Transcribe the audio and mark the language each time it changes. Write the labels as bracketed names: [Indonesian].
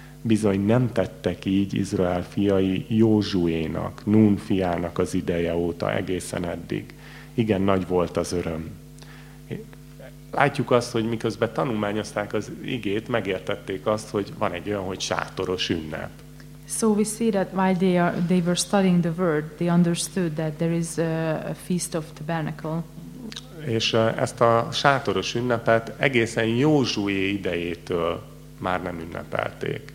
[Hungarian] Bizony nem tettek így Izrael fiai Józsuénak, Nún fiának az ideje óta egészen eddig. Igen, nagy volt az öröm. Látjuk azt, hogy miközben tanulmányozták az igét, megértették azt, hogy van egy olyan, hogy sátoros ünnep. [English] So we see that while they were studying the word, they understood that there is a feast of tabernacle. [Hungarian] És ezt a sátoros ünnepet egészen Józsué idejétől már nem ünnepelték.